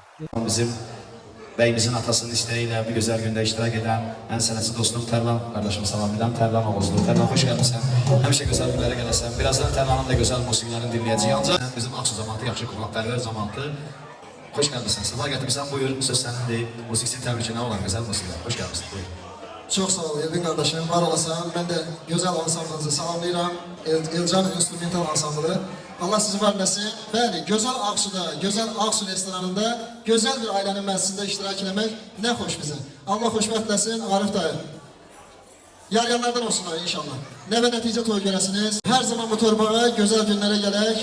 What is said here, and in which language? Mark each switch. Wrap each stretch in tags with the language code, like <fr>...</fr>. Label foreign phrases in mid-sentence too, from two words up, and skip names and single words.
<az>Bizim bəyimizin atasının isteği ilə bu gözəl gündə iştirak edən ən sənətçi dostum Tərlan qardaşım salam edirəm. Tərlan oğuzlu. Tərlan xoş gəlmisən. Həmişə gözəl günlərə gələsən. Birazdan Tərlanın da gözəl musiqilərini dinləyəcəyik. Ancaq bizim Aksu zamanı yaxşı qonaqpərvər zamanı. Xoş gəlmisən. Sabah gətirmisən. Buyur, söz sənindir. Musiqisinin təbrikine olan gözəl musiqilər. Xoş gəlmisən. Buyur.</az> <tr>Çok sağ ol Elvin kardeşim, var olasın. Ben de güzel ansamblınızı salamlayıram.</tr> <az>Elcan Instrumental Ansamblı. Allah sizi var eləsin. Bəli, Gözəl Aksu'da, Gözəl Aksu restoranında gözəl bir ailənin məclisində iştirak etmək nə xoş bizə. Allah xoşbəxt eləsin, Arif dayı. Yar-yanlardan olsunlar inşallah. Nə və nəticə toy görəsiniz. Hər zaman bu torbağa gözəl günlərə gələk.</az>